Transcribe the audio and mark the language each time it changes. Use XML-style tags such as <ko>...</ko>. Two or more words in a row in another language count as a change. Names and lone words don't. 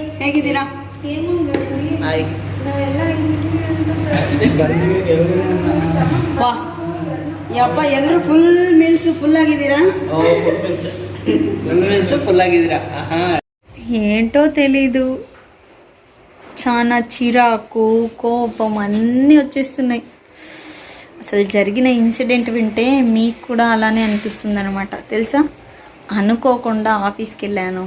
<kn>ಹೇಗಿದ್ದೀರಾ? ಹಾಯ್. ವಾ ಯಪ್ಪ ಎಲ್ಲರೂ</kn> <en>full meals full</en> <kn>ಆಗಿದ್ದೀರಾ? ಫುಲ್ ಆಗಿದ್ದೀರಾ?</kn> <te>ఏంటో తెలీదు, చాలా చిరాకు కోపం అన్నీ వచ్చేస్తున్నాయి. అసలు జరిగిన ఇన్సిడెంట్ వింటే మీకు కూడా అలానే అనిపిస్తుంది అనమాట. తెలుసా, అనుకోకుండా ఆఫీస్కి వెళ్ళాను.</te>